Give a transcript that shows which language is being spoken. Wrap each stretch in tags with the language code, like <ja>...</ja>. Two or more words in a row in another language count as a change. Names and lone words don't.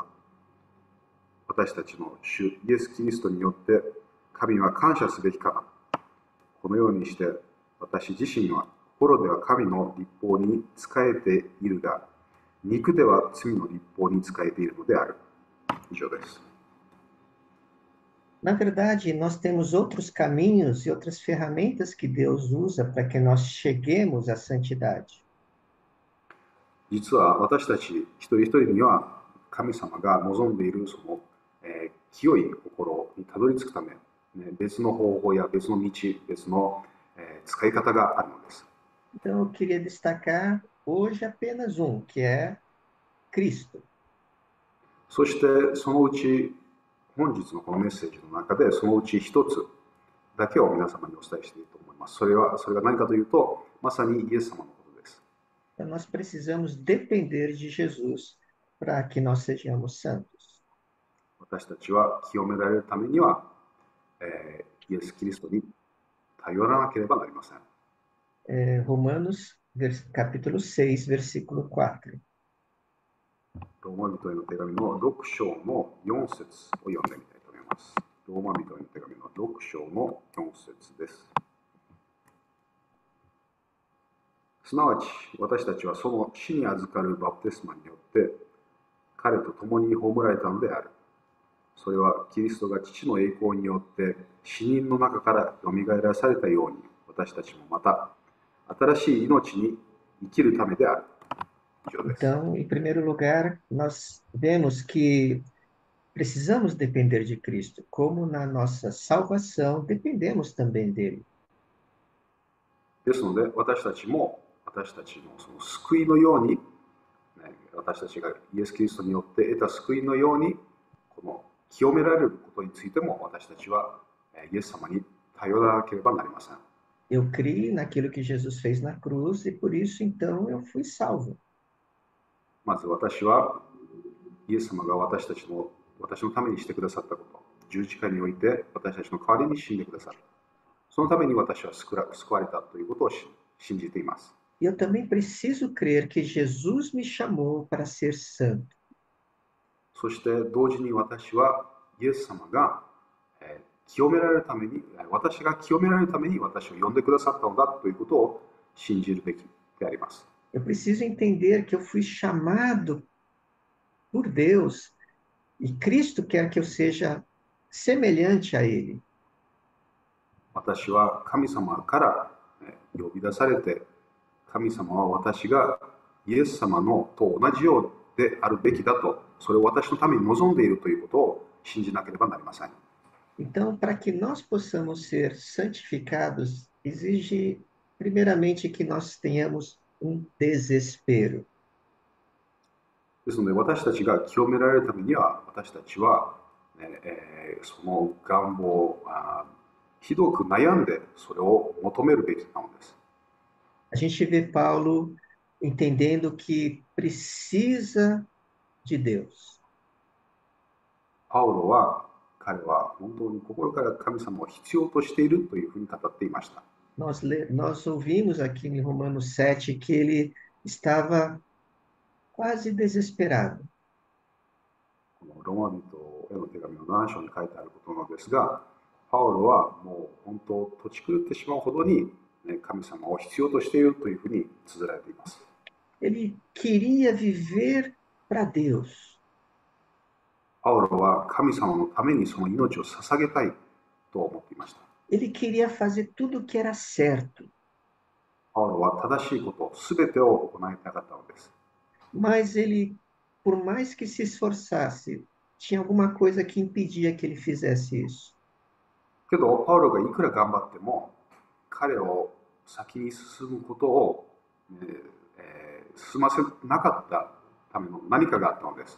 <ja>私たちの主イエス・キリストによって神は感謝すべきかな。このようにして私自身は心では神の立法に仕えているが、肉では罪の立法に仕えているのである。以上です。</ja> <pt>Na verdade, nós temos outros caminhos e outras ferramentas que Deus usa para que nós cheguemos à santidade.</pt> <ja>実は私たち一人一人には神様が望んでいるその、清い心にたどり着くため、別の方法や別の道、別の、使い方があるのです。</ja> <pt>Então, eu queria destacar hoje apenas um, que é Cristo.</pt> <ja>そしてそのうち本日のこのメッセージの中でそのうち一つだけを皆様にお伝えしていると思います。それが何かというと、まさにイエス様のことです。</ja> <pt>Então, nós precisamos depender de Jesus para que nós sejamos santos.</pt> <ja>私たちは清められるためには、イエス・キリストに頼らなければなりません。</ja> <pt>Romanos, capítulo 6, versículo 4.</pt> <ja>ローマ人への手紙の6章の4節を読んでみたいと思います。ローマ人への手紙の6章の4節です。すなわち私たちはその死に預かるバプテスマによって彼と共に葬られたのである。それはキリストが父の栄光によって死人の中からよみがえらされたように、私たちもまた新しい命に生きるためである。以上です。</ja> <pt>Então, em primeiro lugar, nós vemos que precisamos depender de Cristo, como na nossa salvação dependemos também dele.</pt> <ja>ですので私たちも私たちのその救いのように、私たちがイエス・キリストによって得た救いのように、この清められることについても私たちはイエス様に頼らなければなりません。</ja> <pt>Eu criei naquilo que Jesus fez na cruz e por isso então eu fui salvo.</pt> <ja>まず私はイエス様が私のためにしてくださったこと、十字架において私たちの代わりに死んでくださった。そのために私は救われたということを信じています。</ja> <pt>E eu também preciso crer que Jesus me chamou para ser santo.</pt> <ja>そして同時に私はイエス様が清められるために、私が清められるために私を呼んでくださったのだということを信じるべきであります。</ja> <pt>Eu preciso entender que eu fui chamado por Deus e Cristo quer que eu seja semelhante a Ele.</pt> <ja>私は神様から呼び出されて、神様は私がイエス様のと同じようであるべきだと、それを私のために望んでいるということを信じなければなりません。</ja> <pt>Então, para que nós possamos ser santificados, exige primeiramente que nós tenhamos desespero.</pt> <ja>ですので私たちが清められるためには私たちは、その願望をひどく悩んでそれを求めるべきなのです。</ja> <pt>A gente vê Paulo entendendo que precisa de Deus.</pt> <ja>パウロは彼は本当に心から神様を必要としているというふうに語っていました。</ja> <pt>Nós ouvimos aqui em Romanos 7 que ele estava quase desesperado.</pt> <ja>このローマ人への手紙の7章に書いてあることなのですが、パウロはもう本当土地狂ってしまうほどに神様を必要としているというふうに綴られています。</ja> <pt>Ele queria viver para Deus.</pt> <ja>パウロは神様のためにその命を捧げたいと思っていました。</ja> <pt>Ele queria fazer tudo o que era certo.</pt> <ja>パウロは正しいことすべてを行いたかったのです。</ja> <pt>Mas ele, por mais que se esforçasse, tinha alguma coisa que impedia que ele fizesse isso.</pt> <ja>けどパウロがいくら頑張っても彼を先に進むことを、進ませなかったための何かがあったのです。</ja>